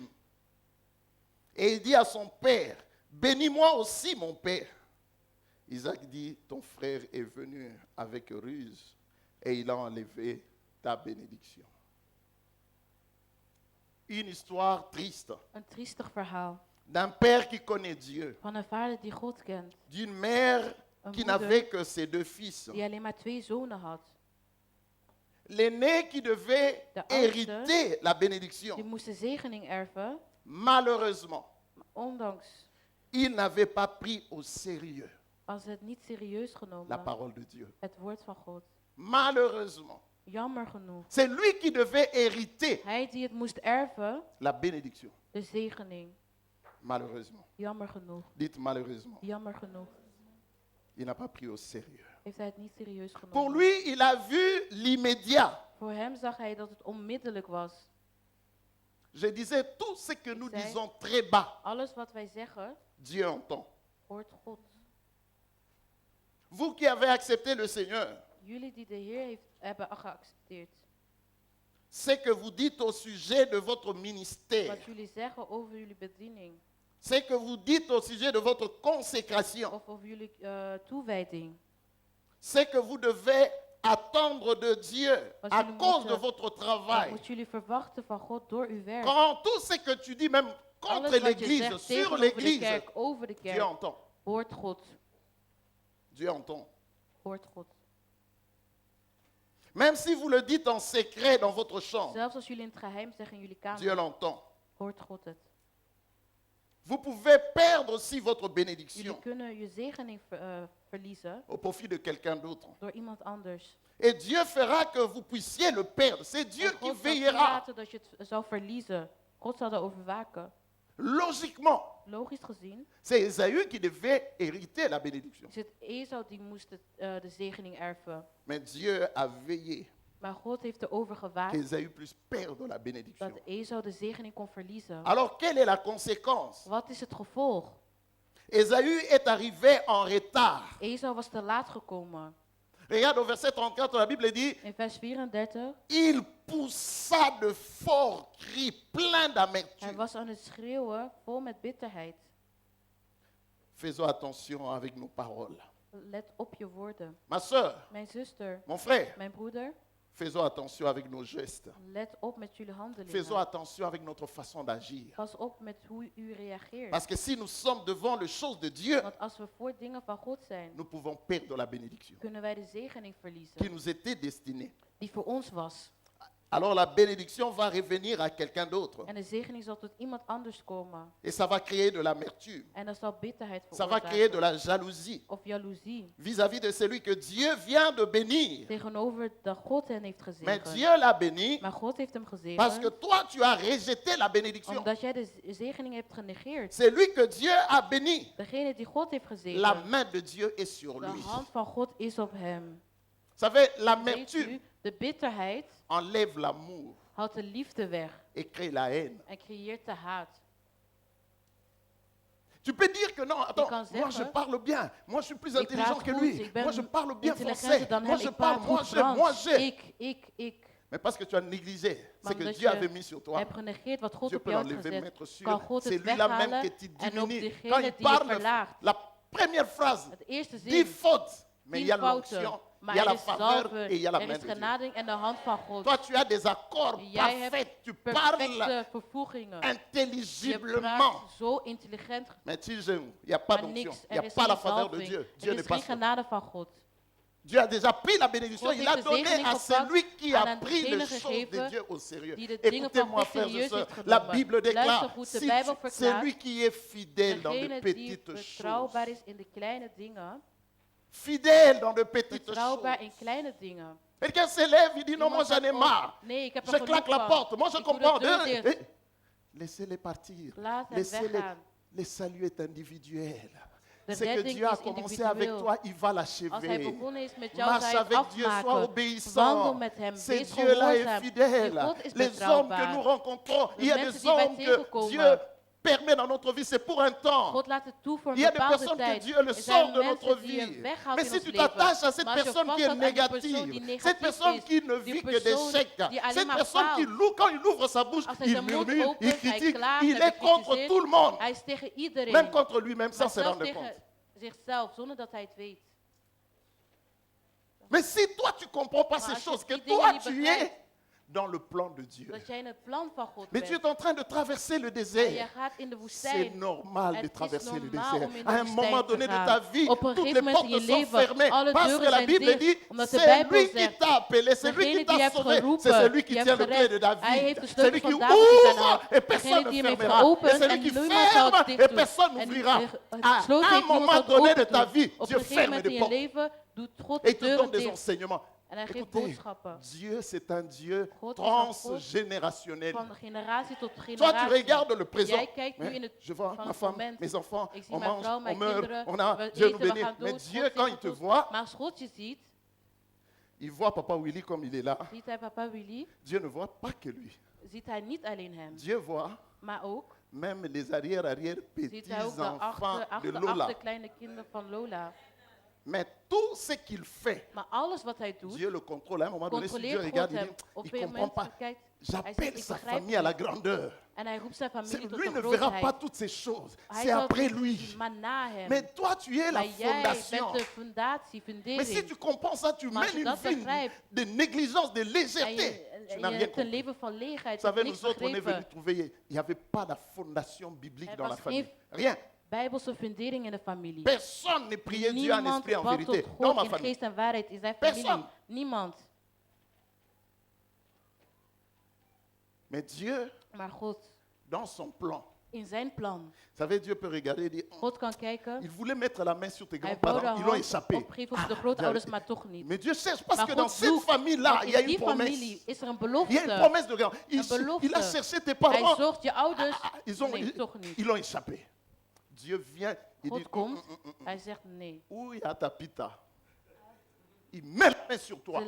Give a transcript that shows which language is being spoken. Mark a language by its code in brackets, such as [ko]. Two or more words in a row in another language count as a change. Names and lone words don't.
[fr] Et il dit à son père, bénis-moi aussi, mon père. Isaac dit, ton frère est venu avec ruse et il a enlevé ta bénédiction. Une histoire triste [nl] Een triestig verhaal [fr] d'un père qui connaît Dieu, [nl] van een vader die God kent, [fr] d'une mère [nl] een [fr] qui [nl] moeder [fr] n'avait que ses deux fils. [nl] die alleen maar 2 zonen had. [fr] L'aîné qui devait [nl] De oudste, [fr] hériter la bénédiction. [nl] Die moest de zegening erven, [fr] Malheureusement, [nl] maar ondanks [fr] il n'avait pas pris au sérieux [nl] als het niet serieus [fr] la [nl] genomen, [fr] parole de Dieu. [nl] het woord van God. [fr] Malheureusement, [nl] Jammer genoeg. [fr] c'est lui qui devait hériter [nl] Hij die het moest erven, [fr] la bénédiction. [nl] de zegening. [fr] Malheureusement. [nl] Jammer genoeg. [fr] Dites malheureusement. [nl] Jammer genoeg. [fr] Il n'a pas pris au sérieux. [nl] Heeft hij het niet serieus genomen. [fr] Pour lui, il a vu l'immédiat. [nl] Voor hem zag hij dat het onmiddellijk was. [fr] Je disais, tout ce que nous [nl] Zij- [fr] disons très bas, [nl] Alles wat wij zeggen, [fr] Dieu entend. [nl] hoort God. [fr] Vous qui avez accepté le Seigneur, [nl] Jullie die de Heer hebben geaccepteerd. [fr] ce que vous dites au sujet de votre ministère, [nl] Wat jullie zeggen over jullie bediening. [fr] ce que vous dites au sujet de votre consécration, [nl] Of over jullie toewijding. [fr] ce que vous devez attendre de Dieu [nl] Wat [fr] à [nl] jullie [fr] cause de [nl] moeten- [fr] votre [nl] Wat [fr] travail. [nl] moet jullie verwachten van God door uw werk? [fr] Quand tout ce que tu dis, même contre [nl] Alles wat je [fr] l'Église, [nl] zegt [fr] sur [nl] tegenover de [fr] l'Église, [nl] kerk, over de [fr] Dieu [nl] kerk, [fr] entend. [nl] hoort God. [fr] Dieu entend. [nl] Hoort God. [fr] Même si vous le dites en secret dans votre chambre, [nl] Zelfs als jullie in het geheim zeggen in jullie [fr] Dieu [nl] kamer, [fr] l'entend. [nl] hoort God het. [fr] Vous pouvez perdre aussi votre [nl] Jullie [fr] bénédiction [nl] kunnen je zegening verliezen [fr] au profit de quelqu'un d'autre. [nl] door iemand anders. [fr] Et Dieu fera que vous puissiez le perdre. C'est Dieu [nl] En [fr] qui [nl] God zal [fr] veillera. [nl] toelaten dat je het zal verliezen. God zal daarover waken. [fr] Logiquement, [nl] Logisch gezien [fr] c'est Ésaü qui devait hériter la bénédiction. [nl] is het Esau die moest de zegening erven. [fr] Mais Dieu a veillé [nl] Maar God heeft erover gewaakt [fr] qu'Ésaü puisse perdre la bénédiction. [nl] dat Esau de zegening kon verliezen. [fr] Alors, quelle est la conséquence? [nl] Wat is het gevolg? [fr] Ésaü est arrivé en retard. [nl] Esau was te laat gekomen. [fr] Regarde au verset 34, la Bible dit, [nl] In vers 34, [fr] il poussa de forts cris pleins [nl] hij [fr] d'amertume. [nl] was aan het schreeuwen vol met bitterheid. [fr] Faisons attention avec nos paroles. [nl] Let op je woorden. [fr] Ma soeur, [nl] Mijn zuster, [fr] mon frère, [nl] mijn broeder, [fr] Faisons attention avec nos gestes. [nl] Let op met jullie handelingen. [fr] Faisons attention avec notre façon d'agir. [nl] Pas op met hoe u reageert. [fr] Parce que si nous sommes devant les choses de Dieu, [nl] Want als we voor dingen van God zijn, [fr] nous pouvons perdre la bénédiction [nl] kunnen wij de zegening verliezen [fr] qui nous était destinée. [nl] die voor ons was. [fr] Alors la bénédiction va revenir à quelqu'un d'autre. [nl] En de zegening zal tot iemand anders komen. [fr] Et ça va créer de l'amertume. [nl] En dat zal bitterheid [fr] Ça va créer de [nl] veroorzaken. [fr] la jalousie [nl] Of jaloezie. [fr] vis-à-vis de celui que Dieu vient de bénir. [nl] Tegenover dat God hen heeft [fr] Mais [nl] gezegend. [fr] Dieu l'a béni [nl] Maar God heeft hem [fr] parce que [nl] gezegend. [fr] toi, tu as rejeté la bénédiction. [nl] Omdat jij de zegening hebt genegeerd. [fr] C'est lui que Dieu a béni. [nl] Degene die God heeft [fr] La [nl] gezegend. [fr] main de Dieu est sur [nl] De [fr] lui. Vous [nl] hand van God is op hem. [fr] savez, [nl] Weet [fr] l'amertume [nl] u, de bitterheid [fr] enlève l'amour [nl] houdt de liefde weg [fr] et crée la haine. [nl] en creëert de haat. [fr] Tu peux dire que non, attends, [nl] kan [fr] moi je [nl] zeggen, [fr] parle bien, moi je suis plus [nl] Ik [fr] intelligent [nl] praat [fr] que [nl] goed, [fr] lui, [nl] ik ben [fr] moi je parle bien [nl] intelligenter [fr] français, [nl] dan [fr] moi [nl] hem, [fr] je [nl] ik [fr] parle, [nl] praat [fr] moi [nl] goed [fr] j'ai, moi [nl] Frans. [fr] j'ai. [nl] Ik. [fr] Mais parce que tu as négligé ce [nl] Maar [fr] que [nl] omdat [fr] Dieu [nl] je [fr] avait mis sur toi, [nl] hebt genegeerd wat God [fr] Dieu [nl] op [fr] peut [nl] jou had [fr] l'enlever, [nl] gezet, [fr] mettre sur. [nl] kan God [fr] C'est [nl] het [fr] lui-là même [nl] weghalen [fr] qui te [nl] en op [fr] diminue. [nl] degene [fr] Quand il [nl] die je [fr] parle, [nl] verlaagt. [fr] la première phrase, [nl] Het eerste [fr] 10 [nl] zin, [fr] fautes, mais il y a [nl] 10 fouten, [fr] l'onction, il [nl] maar [fr] y a [nl] er [fr] la [nl] is [fr] faveur [nl] zalven, [fr] et il y a la [nl] er [fr] main [nl] is [fr] de Dieu. [nl] genade en de hand van God. [fr] Toi, tu as des accords [nl] Jij hebt [fr] parfaits, tu parles [nl] perfecte vervoegingen. [fr] Je intelligiblement. [nl] praat zo intelligent, [fr] Mais tu jeûnes, il n'y a pas [nl] maar [fr] d'onction, [nl] niks. [fr] il n'y [nl] Er [fr] a [nl] is [fr] pas la [nl] geen [fr] faveur de [nl] zalving. [fr] Dieu. Dieu [nl] Er [fr] n'est [nl] is [fr] pas [nl] geen [fr] sauvé. [nl] genade van God. [fr] Dieu a déjà pris la bénédiction, [nl] God [fr] il l'a [nl] heeft de [fr] donné [nl] zegening [fr] à [nl] gepakt [fr] celui qui [nl] en [fr] a [nl] aan [fr] pris les [nl] degene [fr] choses de [nl] gegeven [fr] Dieu au sérieux. [nl] die de dingen van [fr] Écoutez-moi, [nl] God [fr] frères et [nl] serieus [fr] sœurs, [nl] heeft [fr] la [nl] genomen. [fr] Bible déclare, [nl] Luister goed, de [fr] si [nl] Bijbel [fr] tu- [nl] verklaart, [fr] celui qui est fidèle dans de [nl] degene die [fr] petites choses, [nl] betrouwbaar is in de kleine dingen, [fr] fidèle dans de petites [nl] betrouwbaar in [fr] choses. [nl] kleine dingen. [fr] Quelqu'un s'élève, il dit non, moi [nl] Iemand [fr] j'en ai [nl] zegt, oh, [fr] marre. [nl] nee, ik heb er [fr] Je [nl] genoeg [fr] claque la [nl] van. [fr] porte, moi je [nl] Ik doe [fr] comprends. [nl] de deur dicht. [fr] Laissez-les partir. [nl] Laat hen [fr] Laissez-les. [nl] weggaan. [fr] Le salut est individuel. [nl] De [fr] Ce que [nl] redding [fr] Dieu a [nl] is [fr] commencé avec [nl] individueel. [fr] toi, il va [nl] Als hij [fr] l'achever. [nl] begonnen is met jou, [fr] Marche [nl] zal hij het [fr] avec Dieu, sois [nl] afmaken. Wandel [fr] obéissant. [nl] met hem, [fr] Ce [nl] wees [fr] Dieu-là est [nl] gehoorzaam. [fr] fidèle. [nl] Die God is [fr] Les hommes que [nl] betrouwbaar. [fr] nous rencontrons, il y a [nl] mensen [fr] des [nl] die wij [fr] hommes que [nl] tegenkomen. [fr] Dieu permet dans notre vie, c'est pour un temps. [nl] God laat het toe voor [fr] Il [nl] een [fr] y a des [nl] bepaalde [fr] personnes que [nl] tijd. [fr] Dieu le [nl] Er [fr] sort [nl] zijn [fr] de notre [nl] mensen die [fr] vie. [nl] hem weghaalt [fr] Mais [nl] in [fr] si [nl] ons [fr] tu [nl] leven. [fr] t'attaches à cette [nl] Maar als je [fr] personne qui est [nl] vasthoudt aan die persoon die [fr] négative, cette [nl] negatief [fr] personne [nl] is, [fr] qui ne [nl] die [fr] vit que [nl] persoon [fr] d'échecs, [nl] die alleen [fr] cette [nl] maar [fr] personne qui [nl] faalt. [fr] quand il ouvre sa bouche, [nl] Als hij [fr] il [nl] zijn mond [fr] murmure, il [nl] opent, hij [fr] critique, [nl] klaagt, [fr] il [nl] hij [fr] est contre [nl] bekritiseert. [fr] tout le monde, [nl] Hij is tegen iedereen. [fr] même contre lui-même sans [nl] maar [fr] se [nl] zelfs [fr] rendre [nl] tegen [fr] compte. [nl] zichzelf, zonder dat hij het weet. [fr] Mais si toi tu comprends pas ces [nl] als je [fr] choses, que [nl] die dingen [fr] toi [nl] niet [fr] tu [nl] begrijpt, [fr] es dans le plan de Dieu. [nl] Dat jij in het plan van God [fr] Mais tu [nl] bent. [fr] es en train de traverser le [nl] En je [fr] désert. [nl] gaat in de [fr] C'est [nl] woestijn. [fr] normal de [nl] Het is [fr] traverser le [nl] normaal [fr] désert. [nl] om in de [fr] À un [nl] woestijn [fr] moment [nl] te [fr] donné de [nl] gaan. [fr] ta vie, [nl] Op een [fr] toutes [nl] gegeven [fr] les [nl] moment in [fr] portes [nl] je [fr] sont [nl] leven, [fr] fermées. [nl] alle [fr] Parce [nl] deuren [fr] que la [nl] zijn [fr] Bible [nl] dicht, [fr] dit, [nl] omdat de [fr] c'est [nl] Bijbel [fr] lui qui [nl] zegt, [fr] t'a appelé, c'est lui [nl] degene [fr] qui [nl] die [fr] t'a [nl] hebt [fr] sauvé, [nl] geroepen, [fr] c'est celui qui [nl] die [fr] tient [nl] hebt [fr] le clé [nl] gered. [fr] de David. [nl] Hij heeft de [fr] Celui [nl] sleutel [fr] qui [nl] van David in zijn [fr] ouvre [nl] hand. [fr] et personne [nl] Degene [fr] ne [nl] die hem heeft [fr] fermera. Et [nl] geopend [fr] celui [nl] en [fr] qui [nl] niemand zal [fr] ferme [nl] het [fr] et [nl] dicht doen. [fr] personne [nl] En [fr] n'ouvrira. [nl] het [fr] À [nl] sloot [fr] un [nl] heeft niemand [fr] moment [nl] zal het [fr] donné de [nl] open [fr] ta [nl] doen. [fr] vie, [nl] Op [fr] Dieu [nl] een gegeven [fr] ferme [nl] moment [fr] des [nl] in je [fr] portes [nl] leven doet God [fr] et [nl] de [fr] te donne [nl] deuren [fr] des [nl] dicht. [fr] enseignements. [nl] En hij geeft [fr] Écoutez, [nl] boodschappen. [fr] Dieu c'est un Dieu [nl] God is een God [fr] transgénérationnel. [nl] van generatie tot [fr] Toi, tu [nl] generatie. [fr] regardes le présent. [nl] Jij kijkt nu in het [fr] Je vois [nl] van [fr] ma [nl] het [fr] femme, [nl] moment. [fr] mes enfants, [nl] Ik zie [fr] on [nl] mijn [fr] mange, [nl] vrouw, [fr] on [nl] mijn [fr] meurt, [nl] kinderen. [fr] on a, [nl] We [fr] Dieu nous [nl] eten, we [fr] bénit. [nl] gaan [fr] Mais [nl] dood. [fr] Dieu, [nl] God [fr] quand il [nl] zegent [fr] te [nl] ons. [fr] voit, [nl] Maar als God je ziet, [fr] il voit Papa Willy comme il est là. [nl] ziet hij papa Willy, [fr] Dieu ne voit pas que lui. [nl] ziet hij niet alleen hem, [fr] Dieu voit [nl] maar ook [fr] même les arrière [nl] ziet hij ook de [fr] petits-enfants de Lola. [nl] achter kleine kinderen van Lola. [fr] Mais tout ce qu'il fait, [nl] Maar alles wat hij doet, [fr] Dieu le contrôle. À un moment donné, si Dieu [nl] controleert [fr] regarde, [nl] God [fr] il [nl] hem. [fr] dit, [nl] Op [fr] il [nl] een [fr] ne comprend [nl] moment [fr] pas. [nl] kijkt, [fr] J'appelle [nl] ik [fr] sa [nl] begrijp [fr] famille à la [nl] niet. [fr] grandeur. [nl] En hij roept zijn familie tot [fr] Lui [nl] de [fr] ne verra pas [nl] grootheid. [fr] toutes ces choses. [nl] Hij [fr] C'est [nl] zal [fr] après [nl] het niet [fr] lui. [nl] zien, maar na hem. [fr] Mais toi, tu es la [nl] Maar jij [fr] fondation. [nl] bent de fundatie, [fr] Mais si tu [nl] fundering. [fr] comprends ça, tu [nl] Maar als [fr] mènes [nl] je [fr] une [nl] dat [fr] vie [nl] begrijpt, [fr] de négligence, de [nl] En [fr] légèreté. [nl] je, [fr] Tu [nl] en [fr] n'as [nl] je [fr] rien [nl] hebt een [fr] compris. [nl] leven van leegheid, [fr] Vous [nl] je hebt [fr] savez, [nl] niks [fr] nous autres, on est [nl] begrepen. [fr] venus trouver, il n'y avait pas la fondation biblique [nl] Er [fr] dans la [nl] was [fr] famille. [nl] geen [fr] Rien. [nl] Bijbelse fundering in de familie. [fr] Personne ne priait Dieu en [nl] Niemand [fr] esprit et en [nl] bad [fr] vérité. [nl] tot [fr] Dans [nl] God [fr] ma [nl] in [fr] famille. [nl] geest en waarheid in zijn [fr] Personne. [nl] familie. Niemand. [fr] Mais Dieu, [nl] Maar God, [fr] dans son plan, [nl] in zijn plan. [fr] vous savez, Dieu peut regarder et dire, [nl] God kan kijken. [fr] il voulait mettre la main sur tes [nl] Hij wou de [fr] grands-parents, ils l'ont [nl] hand [fr] échappé. [nl] opgeven op de grootouders, maar toch niet. [fr] Mais Dieu cherche parce [nl] Maar [fr] que [nl] God [fr] dans cette [nl] zoekt, [fr] famille-là, [nl] want [fr] il y a [nl] in die [fr] une promesse. [nl] familie is er een [fr] Il y a une [nl] belofte. [fr] promesse de rien. [nl] Een belofte. [fr] Il a cherché tes [nl] Hij [fr] parents. [nl] zocht je ouders. Nee, toch [fr] Ils [nl] niet. [fr] l'ont échappé. Dieu vient, il dit, [nl] God komt. Hij zegt nee. [fr] où il y a ta pita? Il met la main sur toi.